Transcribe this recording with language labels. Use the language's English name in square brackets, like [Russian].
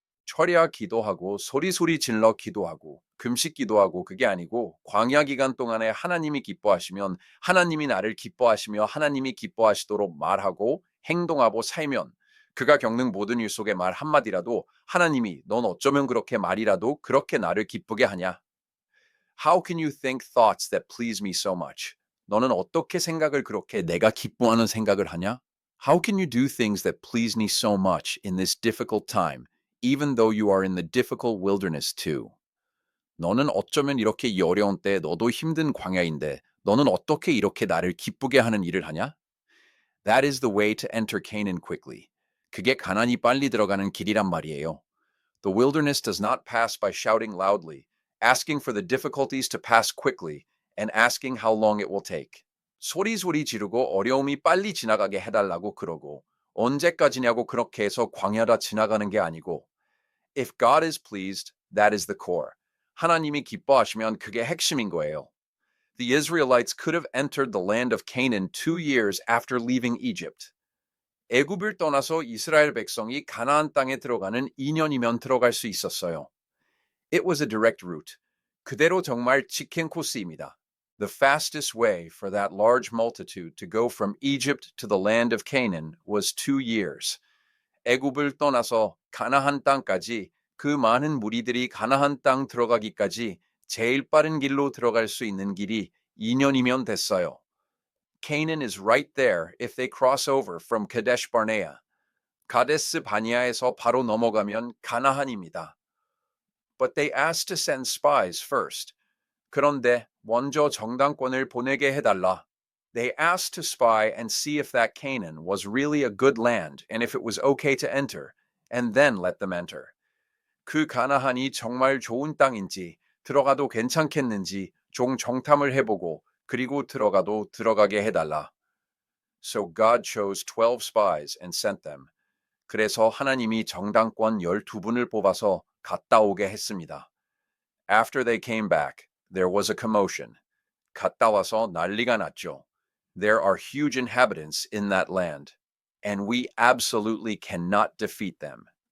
[Korean] 철야 기도하고 소리 질러 기도하고 금식 기도하고 그게 아니고 광야 기간 동안에 하나님이 기뻐하시면 하나님이 나를 기뻐하시며 하나님이 기뻐하시도록 말하고 행동하고 살면 그가 겪는 모든 일 속에 말 한마디라도 하나님이 넌 어쩌면 그렇게 말이라도 그렇게 나를 기쁘게 하냐? [English] How can you think thoughts that please me so much? [Korean] 너는 어떻게 생각을 그렇게 내가 기뻐하는 생각을 하냐? [English] How can you do things that please me so much in this difficult time, even though you are in the difficult wilderness too? [Korean] 너는 어쩌면 이렇게 이 어려운 때 너도 힘든 광야인데 너는 어떻게 이렇게 나를 기쁘게 하는 일을 하냐? [English] That is the way to enter Canaan quickly. [Korean] 그게 가나안이 빨리 들어가는 길이란 말이에요. [English] The wilderness does not pass by shouting loudly, asking for the difficulties to pass quickly, and asking how long it will take. [Korean] 소리 지르고 어려움이 빨리 지나가게 해달라고 그러고 언제까지냐고 그렇게 해서 광야다 지나가는 게 아니고 [English] If God is pleased, that is the core. [Korean] 하나님이 기뻐하시면 그게 핵심인 거예요. [English] The Israelites could have entered the land of Canaan 2 years after leaving Egypt. [Korean] 애굽을 떠나서 이스라엘 백성이 가나안 땅에 들어가는 2년이면 들어갈 수 있었어요. [English] It was a direct route. [Korean] 그대로 정말 직행 코스입니다. [English] The fastest way for that large multitude to go from Egypt to the land of Canaan was 2 years. [Korean] 애굽을 떠나서 가나안 땅까지 그 많은 무리들이 가나안 땅 들어가기까지 제일 빠른 길로 들어갈 수 있는 길이 2년이면 됐어요. [English] Canaan is right there if they cross over from Kadesh Barnea. [Korean] 가데스 바니아에서 바로 넘어가면 가나안입니다. [English] But they asked to send spies first. [Korean] 그런데 먼저 정당권을 보내게 해달라. [English] They asked to spy and see if that Canaan was really a good land and if it was okay to enter, and then let them enter. [Korean] 그 가나안이 정말 좋은 땅인지 들어가도 괜찮겠는지 정탐을 해보고 그리고 들어가게 해달라. [English] So God chose 12 spies and sent them. [Korean] 그래서 하나님이 정당권 12분을 뽑아서 갔다 오게 했습니다. [English] After they came back, there was a commotion. [Korean] 갔다 와서 난리가 났죠. [English] There are huge inhabitants in that land, and we absolutely cannot defeat them.